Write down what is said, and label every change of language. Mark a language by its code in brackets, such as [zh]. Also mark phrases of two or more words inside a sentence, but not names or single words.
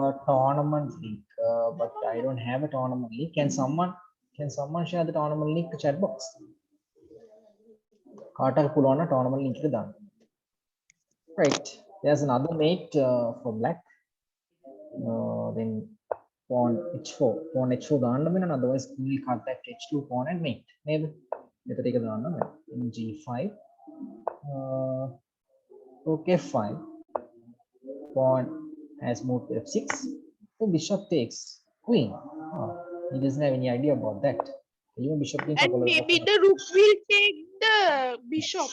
[en] Tournament link. But I don't have a tournament link. Can someone share the tournament link to chat box? Carter pull on a tournament link to done. Right. There's another mate for black. Then pawn h4. Pawn h4 [si] දාන්න වෙන [en] otherwise we cut that h2 pawn and mate. [si] නේද? එතකොට ඒක දාන්න බෑ. [en] In g5. Rook f5. Pawn has moved to f6. So bishop takes queen. Oh, he doesn't have any idea about that. Even bishop takes And maybe the rook will take the bishop.